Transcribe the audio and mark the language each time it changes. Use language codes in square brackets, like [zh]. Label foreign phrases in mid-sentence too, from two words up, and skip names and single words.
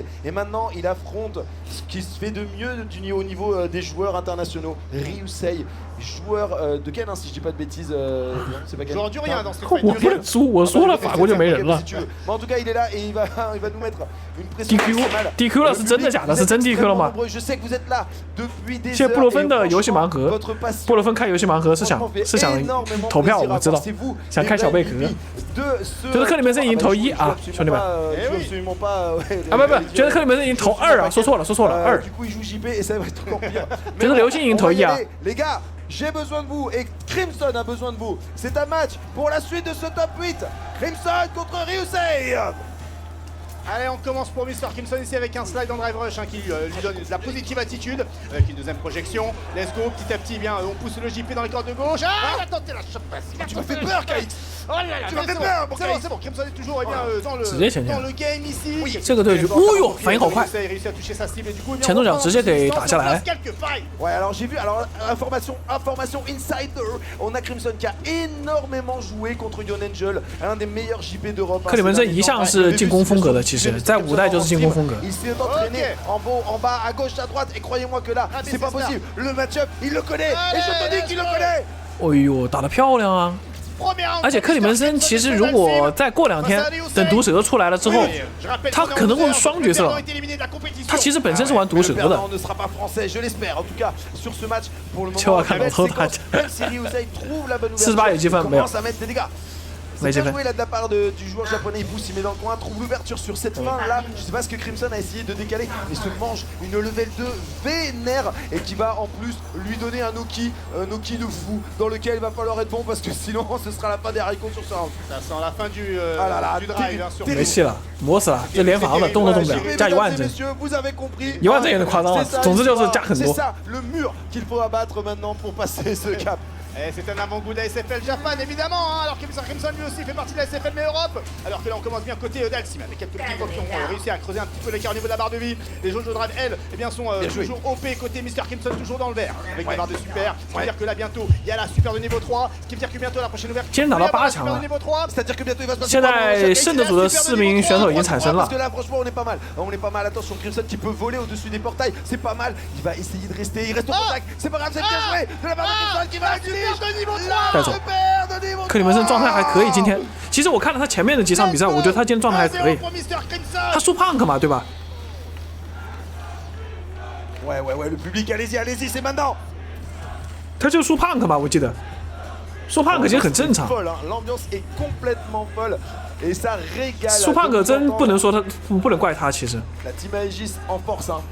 [fr] Et maintenant, il affronte ce qui se fait de mieux au niveau des joueurs internationaux. Ryusei, joueur de Ken, hein, si je dis pas de bêtises. C'est pas Ken. Joueur du rien dans ce fight. Mais en tout cas, il est là et il va nous mettre une pression maximale. [zh] DQ 了是真的假的？是真 DQ 了吗？ [fr] Je sais que vous êt là depuis des heures. [zh] 现在布洛芬的游戏盲盒，布洛芬开游戏盲盒是想投票，我知道，想开小贝壳。觉得克里门森已经投1啊，兄弟们。啊不，觉得克里门森已经投2啊，说错了2。觉得刘星已经投1啊。 [fr] J'ai besoin de vous et Crimson a besoin de vous. C'est un match pour la suite de ce top 8. Crimson contre Ryusei. Allez, on commence pour Mr. Crimson ici avec un slide en [en] drive rush [fr] hein, qui lui donne de la [en] positive attitude [fr] avec une deuxième projection. [en] Let's go, [fr] petit à petit, bien, on pousse le JP dans les cordes de gauche. Ah, il a tenté la chope. Tu m'as fait peur, Kate. Oh là là, tu m'as fait peur. C'est bon, Crimson est toujours dans le game ici. Oui, [zh] 这个队伍，哦呦，反应好快， [fr] réussit à toucher sa cible et du coup, [zh] 前头脚直接给打下来。 [fr] Ouais, alors j'ai vu, alors information insider, on a Crimson qui a énormément joué contre Yon Angel, un des meilleurs JP d'Europe. [zh] 克里门森一向是进攻风格的，其实在5代就是进攻风格。 [fr] Il s'est entraîné en haut, en bas, à gauche, à droite, et croyez-moi que là, c'est pas possible. Le match-up, il le connaît, et je te dis qu'il le connaît. [zh] 哎呦，打得漂亮啊！而且克里门森其实如果再过2天，等毒蛇出来了之后，他可能会双角色。他其实本身是玩毒蛇的。就要看老头打架。48有积分没有？ [fr] C'est bien joué là de la part du joueur japonais, il pousse, il met dans le coin, trouve l'ouverture sur cette fin là. Je sais pas ce que Crimson a essayé de décaler, mais se mange une level 2 vénère et qui va en plus lui donner un Noki de fou dans lequel il va falloir être bon parce que sinon ce sera la fin des haricots sur ce round. Ça sent la fin du drive hein, sur [zh] 没戏了，磨死了，这连防的动都动不了，加1万帧 [fr] ，vous avez compris [zh] ，1万帧有点夸张了。总之就是加很多。 [fr] C'est ça le mur qu'il faut abattre maintenant pour passer ce cap. Et c'est un avant-goût de la SFL Japan évidemment hein, alors que Mr. Crimson lui aussi fait partie de la SFL mais Europe. Alors que là on commence bien côté d'Alcim avec quelques petits pops qui ont réussi à creuser un petit peu l'écart au niveau de la barre de vie. Les Jojo Drive elles eh bien, sont toujours OP côté Mr. Crimson toujours dans le vert avec la barre de super. Ce qui veut dire que là bientôt il y a la super de niveau 3. Ce qui veut dire que bientôt la prochaine ouverture. [zh] 今天打到8强了。 [fr] C'est-à-dire que bientôt il va se passer. [zh] 现在胜得组的4名选手已经产生了。 [fr] Parce que là franchement on est pas mal. Attention Crimson qui peut voler au-dessus des portails. C'est pas mal. Il va essayer de rester. Il reste au contact. C'est pas grave, c'est bien joué. De la part de Crimson qui va utiliser de niveau 3. [zh] 带走。克里门森状态还可以，今天其实我看了他前面的几场比赛，我觉得他今天状态还可以。他输 Punk 嘛，对吧？ [fr] Ouais, le public, allez-y, c'est maintenant. [zh] 他就输 Punk 嘛，我记得。输 Punk 其实很正常。 [fr] L'ambiance est complètement folle et ça régale. [zh] 输 Punk 真不能说他，不能怪他，其实。 [fr] La Team Aegis en force, hein.